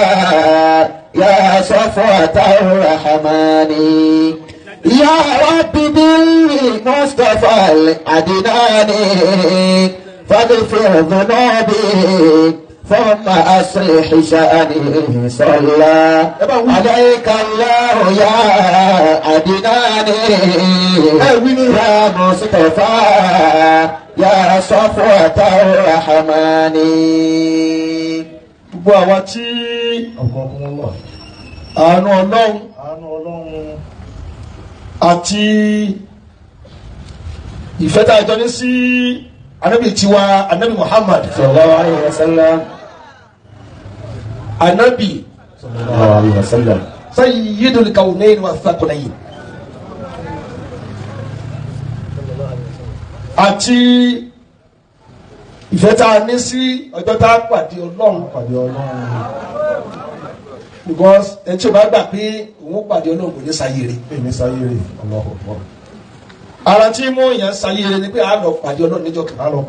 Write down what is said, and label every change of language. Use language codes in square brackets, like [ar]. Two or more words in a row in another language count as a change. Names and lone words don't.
[ar] يا صفوة الرحمن يا رب بالمصطفى العدناني فاغفر ذنوبي ثم أصلح شأني صلى عليك الله يا عدناني يا مصطفى يا صفوة الرحمن [yo] gbogbo àwa tí àánú Ọlọ́run àti ìfẹ́ tá a jọ ní sí Ànábì tiwa Ànábì Muhammad [ar] صلى الله عليه وسلم [yo] Ànábì [ar] صلى الله عليه وسلم سيد الكونين والثقلين [yo] àti ìfẹ́ tá a ní sí ọjọ́ tá a pàdé Ọlọ́run because ẹni tí o bá gbà pé òun pàdé Ọlọ́run kò ní sáyé rẹ̀ ara tí mú yẹn sáyé rẹ̀ ni pé a lọ pàdé Ọlọ́run lọ́jọ́ kan